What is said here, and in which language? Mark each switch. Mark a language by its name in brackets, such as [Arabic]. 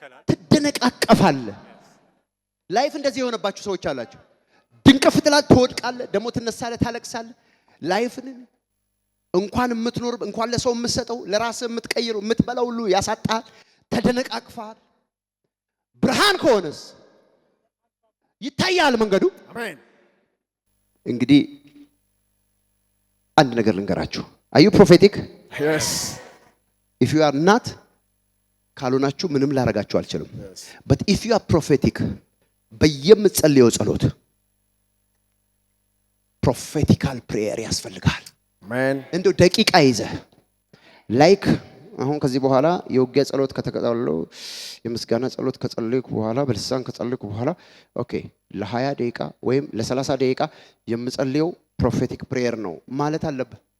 [Amharic] ትደነቃቀፋለህ ላይፍ እንደዚህ የሆነባችሁ ሰዎች አላችሁ ድንቅፍ ትላለህ ትወድቃለህ ደሞ ትነሳለህ ታለቅሳለህ ላይፍን እንኳን የምትኖር እንኳን ለሰው የምትሰጠው ለራስህ የምትቀይረው የምትበላው ሁሉ ያሳጣል ተደነቃቅፋል ብርሃን ከሆነስ ይታያል መንገዱ አሜን እንግዲህ አንድ ነገር ልንገራችሁ [English] are you prophetic yes if you are not [Amharic] ካልሆናችሁ ምንም ላረጋችሁ አልችልም [English] but if you are prophetic [Amharic] በየምትጸልየው ጸሎት [English] prophetical prayer [Amharic] ያስፈልጋል አሜን እንደው ደቂቃ ይዘህ ላይክ አሁን ከዚህ በኋላ የውጊያ ጸሎት ከተቀጣለው የምስጋና ጸሎት ከጸለይኩ በኋላ በልሳን ከጸለይኩ በኋላ ኦኬ ለ20 ደቂቃ ወይም ለ30 ደቂቃ የምጸልየው ፕሮፌቲክ ፕሬየር ነው ማለት አለበት